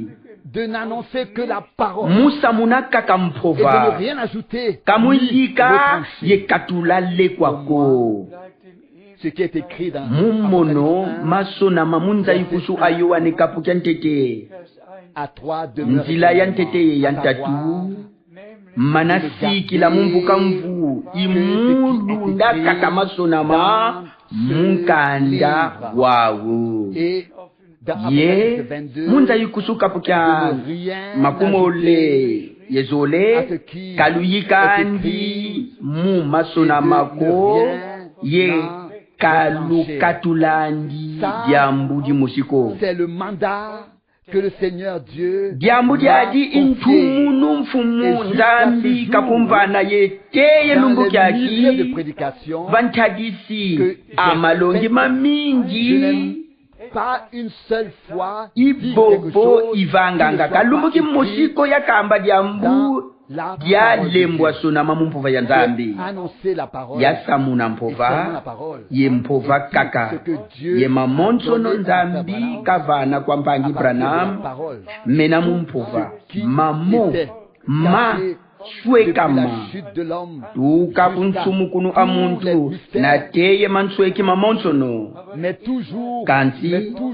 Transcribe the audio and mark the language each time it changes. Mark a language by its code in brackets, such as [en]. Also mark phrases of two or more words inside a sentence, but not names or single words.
[fr] de n'annoncer que la parole [kg] musa munakaka [fr] et de ne [kg] mpova [fr] rien ajouter [kg] kamuyika [fr] ni retrancher. [kg] ye katulale kwako [fr] Ce qui est écrit dans [kg] mumono masonama munzayikusu ayowane kapukya ntete [fr] à 3 demeures. [kg] nzila ya ntete ya ntatu manasikila mumvuka mvu imulunda kaka masonama munkanda wawu [fr] Et dans [kg] ye [fr] Apocalypse 22, [kg] munzayikusu kapukya makumole yezole kaluyikandi mu masonamako ye kalukatulandi diambu di musiko. [fr] C'est le mandat que le Seigneur Dieu [kg] diambu diadi intumu numfumu nzambi kakumvana yeteye lumbu kyaki vantagisi amalongi mamingi [fr] pas une seule fois [kg] ibobo ivanganga kalumbu ki musiko yakamba diambu dyalembwa sonama mumpova ya nzambi yasamuna mpova ye mpova kaka ye mamonsono nzambi kavana kwa mpangi Branham mena mumpova mamo ma swekama tuka kunsumukunu amuntu na teye mansweki mamonsono kansi